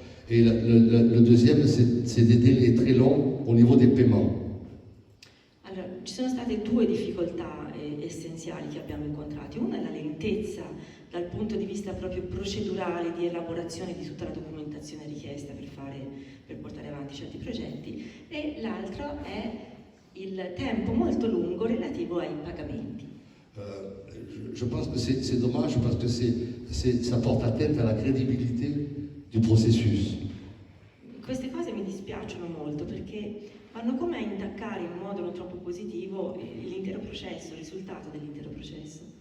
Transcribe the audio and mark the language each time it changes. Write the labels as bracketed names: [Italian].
[French] Et le deuxième, c'est des délais très longs au niveau des paiements. [Italian] Allora, ci sono state due difficoltà essenziali che abbiamo incontrato. Una è la lentezza dal punto di vista proprio procedurale di elaborazione di tutta la documentazione richiesta per portare avanti certi progetti, e l'altro è il tempo molto lungo relativo ai pagamenti. [French] Je pense que c'est dommage parce que ça porte atteinte à la crédibilité du processus. [Italian] Queste cose mi dispiacciono molto perché vanno come a intaccare in modo non troppo positivo l'intero processo, il risultato dell'intero processo.